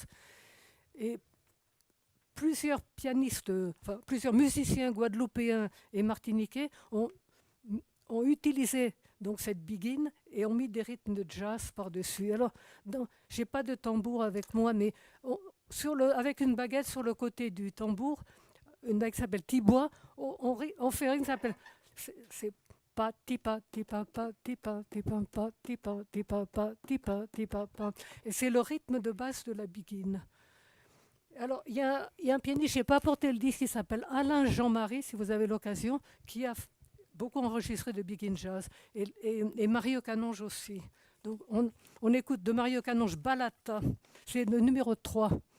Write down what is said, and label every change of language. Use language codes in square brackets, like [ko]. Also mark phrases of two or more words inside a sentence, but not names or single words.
[fr] Et plusieurs pianistes, plusieurs musiciens guadeloupéens et martiniquais ont utilisé donc cette biguine et ont mis des rythmes de jazz par-dessus. Alors, je n'ai pas de tambour avec moi, mais avec une baguette sur le côté du tambour, une baguette qui s'appelle tibois, on fait une qui s'appelle... C'est pa tipa tipa pa tipa tipa pa tipa tipa pa tipa tipa pa. Et c'est le rythme de base de la biguine. Alors, il y a un pianiste, je n'ai pas apporté le disque, qui s'appelle Alain Jean-Marie, si vous avez l'occasion, qui a beaucoup enregistré de biguine jazz, et Mario Canonge aussi. Donc, on écoute de Mario Canonge Balata, c'est le numéro 3.